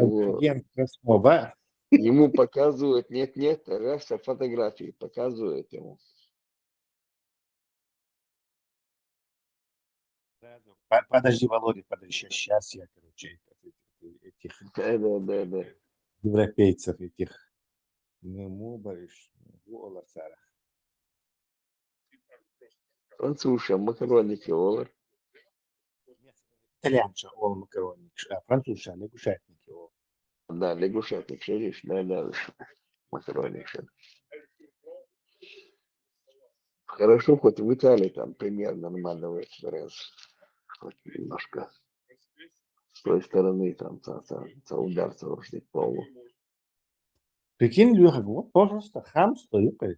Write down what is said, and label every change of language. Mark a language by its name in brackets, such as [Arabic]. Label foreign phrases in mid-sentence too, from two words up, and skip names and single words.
[Russian] Ему показывают, нет, раз фотографии показывают ему. Подожди, Володя, подожди, сейчас я, короче, этих европейцев, этих Французша, макаронники, олар. Итальянша, ол макаронник, а французша, лягушатники, ол. Да, лягушатник, шериф, да, макаронник. Хорошо, хоть в Италии там пример нормального раз. Хоть немножко с той стороны там удар совершить полу. Прикинь, Леха, вот, пожалуйста, хамство, юкай.